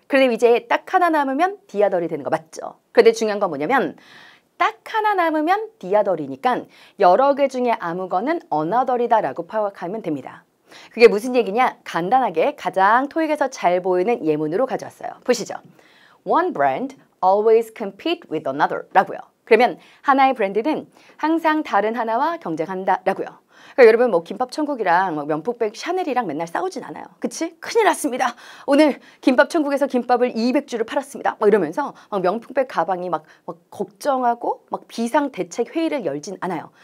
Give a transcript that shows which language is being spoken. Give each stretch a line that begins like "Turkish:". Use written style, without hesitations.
Korean: 그런데 이제 딱 하나 남으면 the other이 되는 거 맞죠? 그런데 중요한 건 뭐냐면 딱 하나 남으면 the other이니까 여러 개 중에 아무거는 another이다라고 파악하면 됩니다. 그게 무슨 얘기냐? 간단하게 가장 토익에서 잘 보이는 예문으로 가져왔어요. 보시죠.
English: One brand always compete with another
Korean: 라고요. 그러면 하나의 브랜드는 항상 다른 하나와 경쟁한다 라고요. 그러니까 여러분 뭐 김밥 천국이랑 명품백 샤넬이랑 맨날 싸우진 않아요. 그치? 큰일 났습니다. 오늘 김밥 천국에서 김밥을 200주를 팔았습니다. 막 이러면서 막 명품백 가방이 막 걱정하고 막 비상대책 회의를 열진 않아요.